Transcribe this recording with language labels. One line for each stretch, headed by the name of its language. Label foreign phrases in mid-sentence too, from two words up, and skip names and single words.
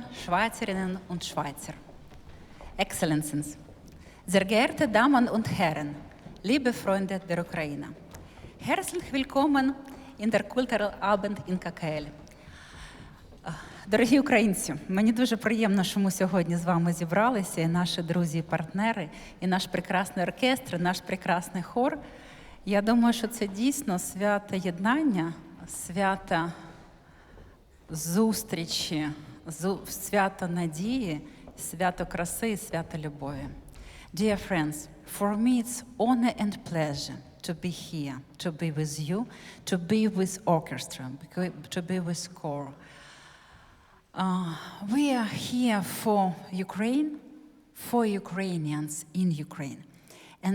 German: Schweizerinnen und Schweizer, Excellencies, sehr geehrte Damen und Herren, liebe Freunde der Ukraine, herzlich willkommen in der Cultural Abend in ККЛ.
Ukrainian: Дорогі українці, мені дуже приємно, що ми сьогодні з вами зібралися, і наші друзі і партнери, і наш прекрасний оркестр, і наш прекрасний хор. Я думаю, що це дійсно свято єднання, свято зустрічі, свято надії, свято краси і свято любові.
English: Dear friends, for me it's honor and pleasure to be here, to be with you, to be with orchestra, to be with Chor. We are here for Ukraine, for Ukrainians in Ukraine.